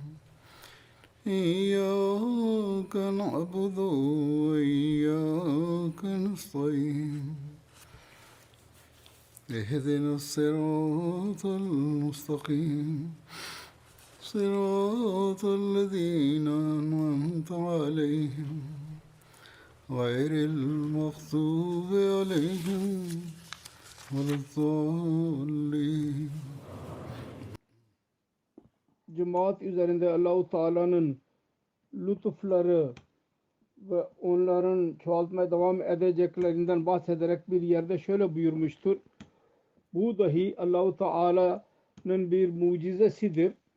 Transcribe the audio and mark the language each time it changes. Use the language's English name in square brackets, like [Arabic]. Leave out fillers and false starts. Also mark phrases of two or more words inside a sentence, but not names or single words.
[Arabic] إياك نعبد وإياك نستعين اهدنا الصراط المستقيم صراط الذين أنعمت عليهم غير المغضوب عليهم ولا الضالين. [Turkish] Cemaat üzerinde Allah-u Teala'nın lütufları ve onların çoğaltmaya devam edeceklerinden bahsederek bir yerde şöyle buyurmuştur. Bu dahi Allah-u Teala'nın bir mucizesidir.